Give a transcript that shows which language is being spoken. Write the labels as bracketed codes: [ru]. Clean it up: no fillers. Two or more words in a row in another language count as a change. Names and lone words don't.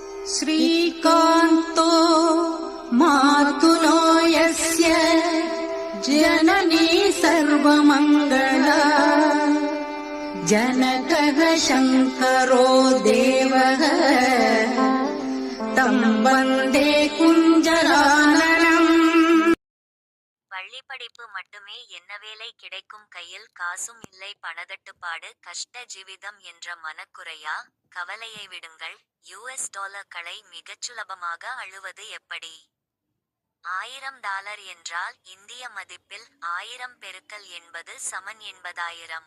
[sa] श्रीकान्तो मातुलो यस्य जननी सर्वमङ्गला जनकः शङ्करो देवः तं वन्दे कुञ्जराननम्. [ta] பள்ளி படிப்பு மட்டுமே என்ன வேலை கிடைக்கும், கையில் காசும் இல்லை, பணதட்டுப்பாடு, கஷ்ட ஜீவிதம் என்ற மனக்குறையா? கவலையை விடுங்கள். $களை மிகச் சுலபமாக அள்ளுவது எப்படி? $1000 என்றால் இந்திய மதிப்பில் 1000 பெருக்கல் 80 சமன் 80,000.